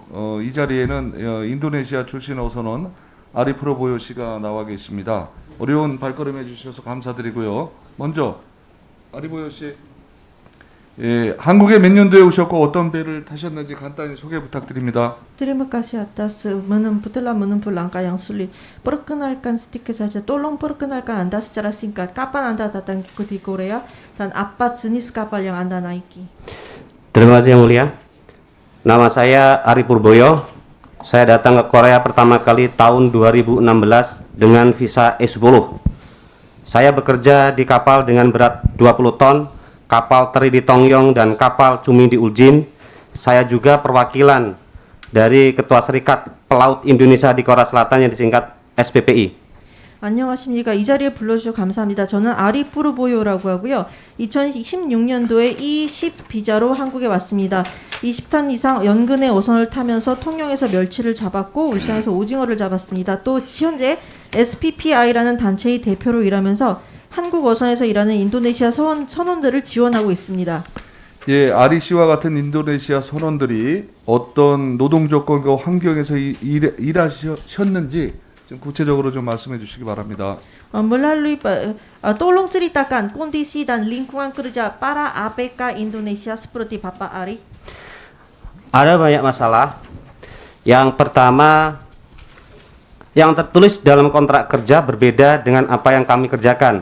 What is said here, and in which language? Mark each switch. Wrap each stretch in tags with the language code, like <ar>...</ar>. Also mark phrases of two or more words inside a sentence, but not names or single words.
<ko>이 자리에는 인도네시아 출신 어선원 아리프로보요 씨가 나와 계십니다. 어려운 발걸음 해주셔서 감사드리고요. 먼저 아리보요 씨, 예, 한국에 몇 년도에 오셨고 어떤 배를 타셨는지 간단히 소개 부탁드립니다.</ko> <id>Terima kasih atas telah menempuh langkah yang sulit. Perkenalkan sedikit saja, tolong perkenalkan Anda secara singkat. Kapan Anda datang di Korea dan apa jenis kapal yang Anda naiki? Terima kasih Yang Mulia. Nama saya Ari Purboyo. Saya datang ke Korea pertama kali tahun 2016 dengan visa E10. Saya bekerja di kapal dengan berat 20 ton, kapal Teri di Tongyong dan kapal Cumi di Uljin. Saya juga perwakilan dari Ketua Serikat Pelaut Indonesia di Korea Selatan yang disingkat SPPI.</id> <ko>안녕하십니까. 이 자리에 불러주셔서 감사합니다. 저는 아리 푸르보요라고 하고요. 2016년도에 E10 비자로 한국에 왔습니다. 20톤 이상 연근의 어선을 타면서 통영에서 멸치를 잡았고 울산에서 오징어를 잡았습니다. 또 현재 SPPI라는 단체의 대표로 일하면서 한국 어선에서 일하는 인도네시아 선원들을 지원하고 있습니다. 예, 아리 씨와 같은 인도네시아 선원들이 어떤 노동 조건과 환경에서 일하셨는지 좀 구체적으로 좀 말씀해 주시기 바랍니다.</ko> <id>Melalui tolong ceritakan kondisi dan lingkungan kerja para APK Indonesia seperti Bapak Ari. Ada banyak masalah. Yang pertama, yang tertulis dalam kontrak kerja berbeda dengan apa yang kami kerjakan.</id>